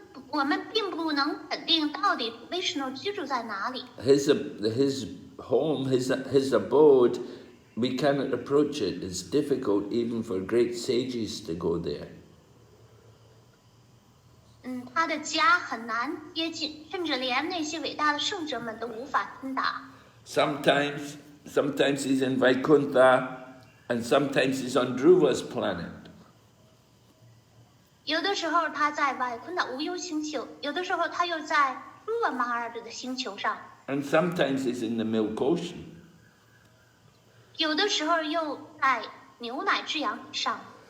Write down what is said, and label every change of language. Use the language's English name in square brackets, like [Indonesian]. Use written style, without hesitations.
[Chinese] 我们并不能肯定到底 Vishnu 居住在哪里。 [English] His home, his abode, we cannot approach it. It's difficult even for great sages to go there. [Chinese] 他的家很难接近，甚至连那些伟大的圣者们都无法通达。 [English] Sometimes he's in Vaikuntha, and sometimes he's on Dhruva's planet. [Chinese] 有的时候他在外昆的无忧星球，有的时候他又在Dhruva Maharaj的星球上， [English] And sometimes he's in the Milk Ocean. [Chinese] 有的时候又在牛奶之洋上。